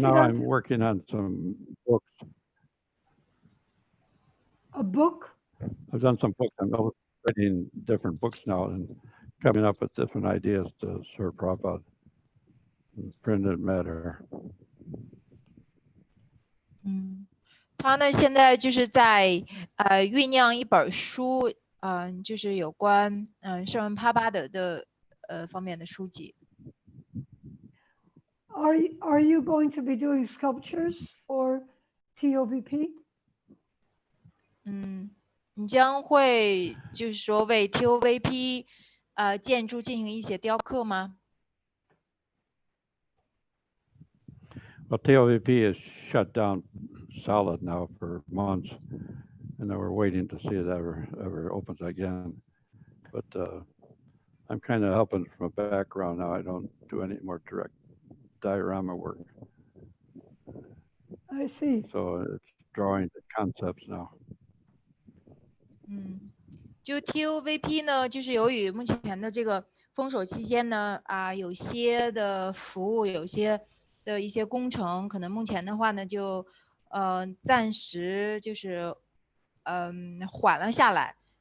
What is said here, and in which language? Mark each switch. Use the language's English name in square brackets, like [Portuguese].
[Chinese] now I'm working on some books. A book? I've done some books. I'm writing different books now and coming up with different ideas to serve Prabhupada in printed matter. 他呢现在就是在酝酿一本书，就是有关圣文帕巴德的方面的书籍。 [English] Are you going to be doing sculptures for TOVP? [Chinese] 你将会就是说为 TOVP 建筑进行一些雕刻吗？ [English] Well, TOVP is shut down solid now for months, and then we're waiting to see it ever opens again. But I'm kind of helping from a background now. I don't do any more direct diorama work. I see. So it's drawing the concepts now. [Chinese] 就 TOVP 呢，就是由于目前的这个封锁期间呢，有些的服务，有些的一些工程，可能目前的话呢，就暂时就是缓了下来。